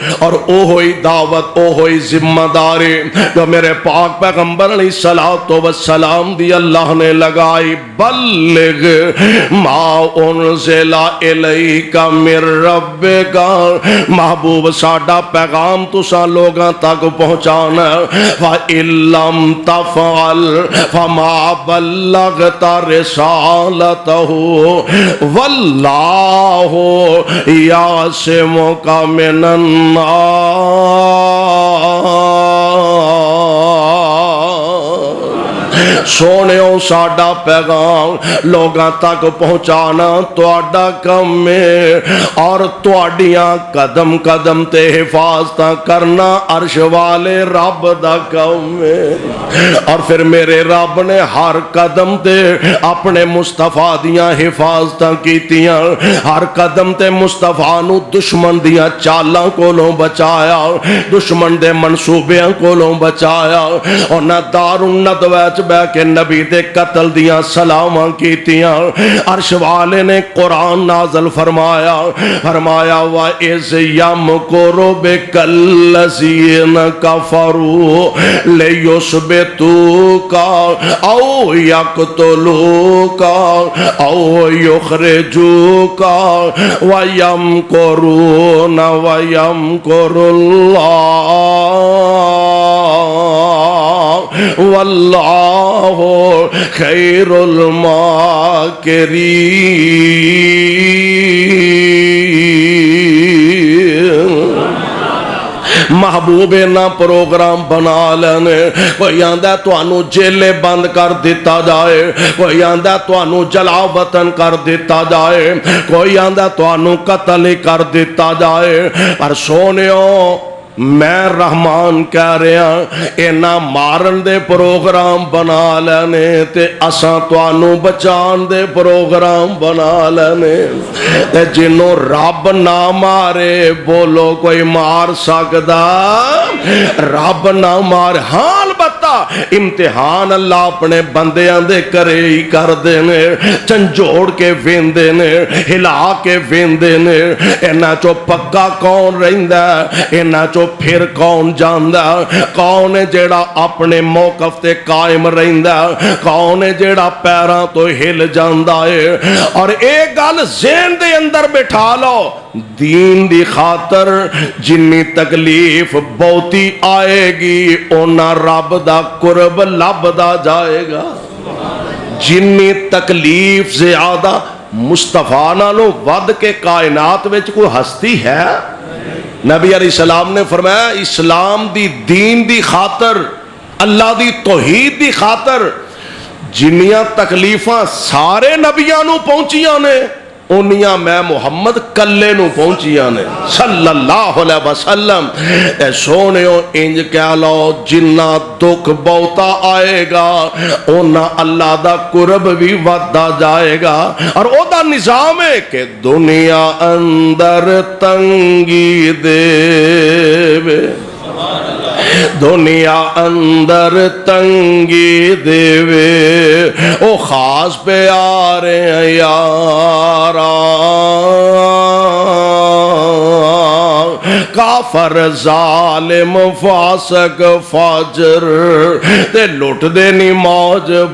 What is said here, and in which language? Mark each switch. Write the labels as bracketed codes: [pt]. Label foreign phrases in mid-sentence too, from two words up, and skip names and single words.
[pa] اور او ہوئی دعوت او ہوئی ذمہ داری جو میرے پاک پیغمبر [ar] علیہ الصلوۃ والسلام [pa] دی اللہ نے لگائی [ar] بلغ ما انزل الیک من ربک [pa] محبوب ساڈا پیغام تساں لوگاں تک پہنچانا [ar] وَإِن لَّمْ تَفْعَلْ فَمَا بَلَّغْتَ رِسَالَتَهُ وَاللَّهُ يَعْصِمُكَ مِنَ [pa] النَّاسِ سونےو ساڈا پیغام لوگاں تک پہنچانا تواڈا کم ہے اور تواڈیاں قدم قدم تے حفاظتاں کرنا عرش والے رب دا کم ہے اور پھر میرے رب نے ہر قدم تے اپنے مصطفیٰ دیاں حفاظتاں کیتیاں ہر قدم تے مصطفیٰ نو دشمن دیاں چالاں کولوں بچایا دشمن دے منصوبیاں کولوں بچایا اور نہ دار الندوہ بہ کے نبی دے قتل دیاں سلاماں کیتیاں عرش والے نے قرآن نازل فرمایا [ar] وَإِذْ يَمْكُرُ بِكَ الَّذِينَ كَفَرُوا لِيُثْبِتُوكَ أَوْ يَقْتُلُوكَ أَوْ يُخْرِجُوكَ وَيَمْكُرُونَ وَيَمْكُرُ اللَّهُ واللہ خیر الماکرین [pa] محبوب نہ پروگرام بنا لینے کوئی آندہ توانو جیلے بند کر دیتا جائے کوئی آندہ توانو جلا وطن کر دیتا جائے کوئی آندہ توانو قتل کر دیتا جائے پر سونےو میں رحمان کہہ رہا اینا مارن دے پروگرام بنا لینے تے اساں توانو بچان دے پروگرام بنا لینے تے جنوں رب نہ مارے بولو کوئی مار سکدا رب نہ مارے ہاں البتہ امتحان اللہ اپنے بندیاں دے کرے ہی کر دینے چنجوڑ کے وین دینے ہلا کے وین دینے اینا چو پکا کون رہندہ اینا چو پھر کون جاندہ کون جیڑا اپنے موقف تے قائم رہندہ کون جیڑا پیراں تو ہل جاندہ ہے اور ایک گل ذہن دے اندر بٹھا لو دین دی خاطر جنی تکلیف بہتی آئے گی اونا رب دا قرب لبدا جائے گا جنی تکلیف زیادہ مصطفیٰ نالوں ود کے کائنات وچ کوئی ہستی ہے نبی [ar] علیہ السلام [pa] نے فرمایا اسلام دی دین دی خاطر اللہ دی توحید دی خاطر جنیاں تکلیفاں سارے نبیاں نو پہنچیاں نے انیاں میں محمد کلے نو پہنچیاں نے [ar] صلی اللہ علیہ وسلم [pa] اے سونےو انج کہہ لو جنہ دکھ بہتا آئے گا اونا اللہ دا قرب بھی ودا جائے گا اور او دا نظام ہے کہ دنیا اندر تنگی دے دنیا اندر تنگی دیوے او خاص پہ آ رہے ہیں یاران کافر ظالم فاسق فاجر تے لٹ دینی موج